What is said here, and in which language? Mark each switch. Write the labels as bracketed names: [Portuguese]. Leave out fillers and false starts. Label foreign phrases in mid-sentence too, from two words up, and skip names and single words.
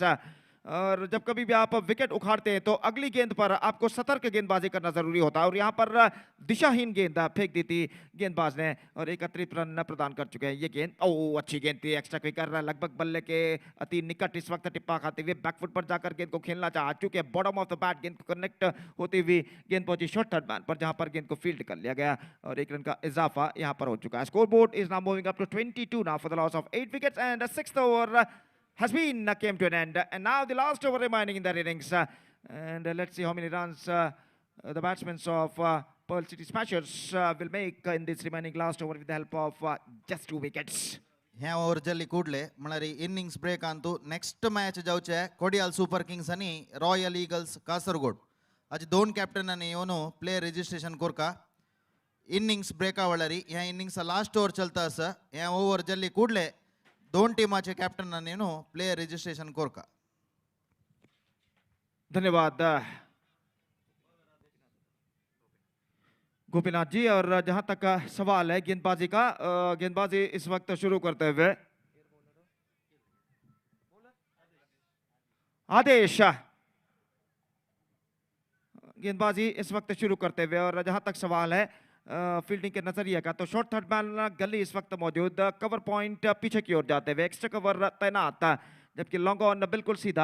[Hindi] और जब कभी भी आप विकेट उखाड़ते हैं तो अगली गेंद पर आपको सतर्क गेंदबाजी करना जरूरी होता है, और यहाँ पर दिशाहीन गेंद फेंक दी थी गेंदबाज ने, और एक अतिरिक्त रन प्रदान कर चुके हैं। ये गेंद अच्छी गेंद थी, [English] extra quicker, [Hindi] लगभग बल्ले के अति निकट इस वक्त टिप्पा खाते हुए बैकफुट पर जाकर गेंद को खेलना चाहा, चूंकि [English] bottom of the bat [Hindi] गेंद को कनेक्ट होती हुई गेंद पहुंची [English] short third man [Hindi] पर, जहां पर गेंद को फील्ड कर लिया गया, और 1 रन का इजाफा यहां पर हो चुका है। [English] score board is now moving up to 22 now for the loss of 8 wickets and 6th over has been came to an end, and now the last over remaining in that innings, and let's see how many runs the batsmen of Pearl City Smashers will make in this remaining last over with the help of just 2 wickets. [Konkani] ह्या ओव्हरच्या कुडले म्हळ्यार [English] innings break [Konkani] अंतू [English] next match [Konkani] जावचे कोडियाल सुपर किंग्स आणि रॉयल ईगल्स कासरगोड आज 2 कॅप्टनांनी येवन [English] player registration [Konkani] कोरका इनिंग्स ब्रेका वळारी ह्या [English] innings last over [Konkani] चलता आसा ह्या ओव्हर जल्ली कुडले 2 टीमाचे कॅप्टनांनी [English] player registration [Konkani] कोरका। [Hindi] धन्यवाद गोपीनाथ जी। और जहां तक सवाल है गेंदबाजी का, गेंदबाजी इस वक्त शुरू करते हुए आदेश गेंदबाजी इस वक्त शुरू करते हुए, और जहां तक सवाल है फील्डिंग के नजरिए का, तो [English] short third man gully [Hindi] इस वक्त मौजूद, [English] cover point [Hindi] पीछे की ओर जाते हुए, [English] extra cover [Hindi] तैनात, जबकि [English] long on [Hindi] बिल्कुल सीधा।